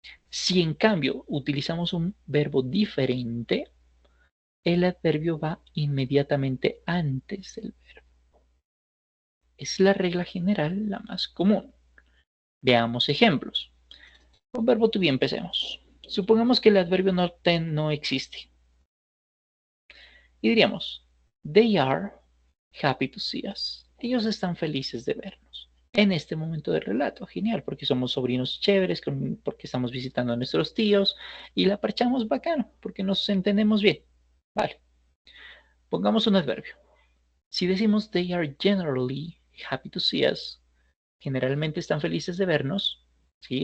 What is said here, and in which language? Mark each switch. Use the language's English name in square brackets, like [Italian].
[Spanish] Si en cambio utilizamos un verbo diferente, el adverbio va inmediatamente antes del verbo. Es la regla general, la más común. Veamos ejemplos. Con verbo to be empecemos. Supongamos que el adverbio no existe. Y diríamos, [English] they are happy to see us. [Spanish] Ellos están felices de vernos. En este momento del relato, genial, porque somos sobrinos chéveres, porque estamos visitando a nuestros tíos y la parchamos bacano, porque nos entendemos bien. Vale. Pongamos un adverbio. Si decimos [English] they are generally happy to see us, [Spanish] generalmente están felices de vernos, ¿sí?